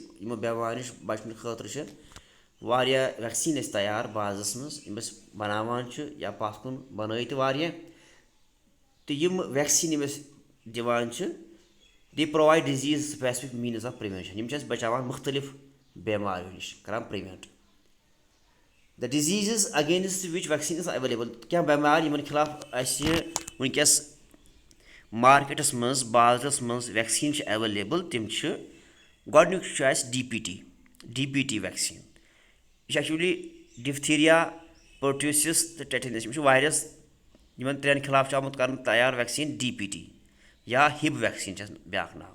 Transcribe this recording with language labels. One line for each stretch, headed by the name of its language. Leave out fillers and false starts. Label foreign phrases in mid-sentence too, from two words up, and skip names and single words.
Kashmiri: یِمو بٮ۪ماریو نِش بچنہٕ خٲطرٕ چھِ واریاہ ویکسیٖن اَسہِ تیار بازرس منٛز یِم أسۍ بناوان چھِ یا پتھ کُن بنٲے تہِ واریاہ. تہٕ یِم ویکسیٖن یِم أسۍ دِوان چھِ
English: they provide disease specific means of prevention.
Kashmiri: یِم چھِ اَسہِ بچاوان مُختٔلِف بٮ۪ماریو نِش، کران
English: prevent the diseases against which vaccine is available.
Kashmiri: کینٛہہ بٮ۪مارِ یِمن خِلاف اَسہِ وٕنکیٚس مارکیٹس منٛز بازرس منٛز ویکسیٖن چھِ ایویلیبل تِم چھِ گۄڈنیُک چھُ اَسہِ ڈی پی ٹی ویکسیٖن یہِ چھِ ایکچُؤلی ڈِفتھیٖریا پٔرٹیوٗسِس تہٕ ٹیٹنس یِم چھِ واریاہ یِمن ترٛٮ۪ن خِلاف چھُ آمُت کرنہٕ تیار ویکسیٖن ڈی پی ٹی یا ہِب ویکسیٖن چھِ بیٛاکھ ناو.